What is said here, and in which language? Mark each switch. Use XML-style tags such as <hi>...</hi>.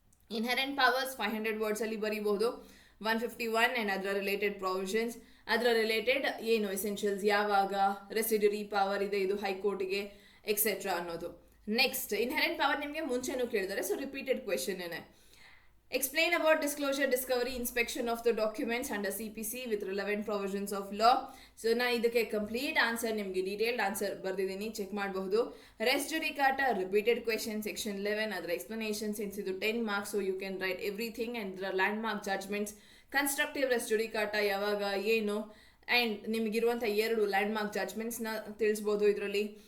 <kn>Inherent powers 500 ವರ್ಡ್ಸಲ್ಲಿ ಬರೀಬಹುದು. 151 and ಅದರ related provisions, ಅದರ related ಏನು ಎಸೆನ್ಷಿಯಲ್ಸ್, ಯಾವಾಗ ರೆಸಿಡ್ಯೂರಿ ಪವರ್ ಇದೆ ಇದು ಹೈಕೋರ್ಟಿಗೆ ಎಕ್ಸೆಟ್ರಾ ಅನ್ನೋದು. ನೆಕ್ಸ್ಟ್ ಇನ್ಹೆರೆಂಟ್ ಪವರ್ ನಿಮಗೆ ಮುಂಚೆನೂ ಕೇಳಿದ್ದಾರೆ, ಸೊ ರಿಪೀಟೆಡ್ ಕ್ವೆಶನ್ ಏನೇ.</kn> <en>Explain about disclosure, discovery, inspection of the documents under CPC with relevant provisions of law.</en> <kn>So ನಾನು ಇದಕ್ಕೆ ಕಂಪ್ಲೀಟ್ ಆನ್ಸರ್ ನಿಮಗೆ ಡೀಟೇಲ್ಡ್ ಆನ್ಸರ್ ಬರ್ದಿದ್ದೀನಿ, ಚೆಕ್ ಮಾಡಬಹುದು. ರೆಸ್ ಜುಡಿಕಾಟಾ ರಿಪೀಟೆಡ್ ಕ್ವೆಶನ್ ಸೆಕ್ಷನ್ 11, ಅದರ ಎಕ್ಸ್ಪ್ಲನೇಷನ್ ಸಿನ್ಸ್ ಇದು 10 marks,</kn> <en>So you can write everything.</en> <kn>And ಇದರ land mark judgements, constructive ರೆಸ್ ಜುಡಿಕಾಟಾ ಯಾವಾಗ ಏನು, and ನಿಮಗಿರುವಂಥ 2 land mark ಜಡ್ಜ್ಮೆಂಟ್ಸ್ನ ತಿಳಿಸ್ಬೋದು ಇದರಲ್ಲಿ.</kn>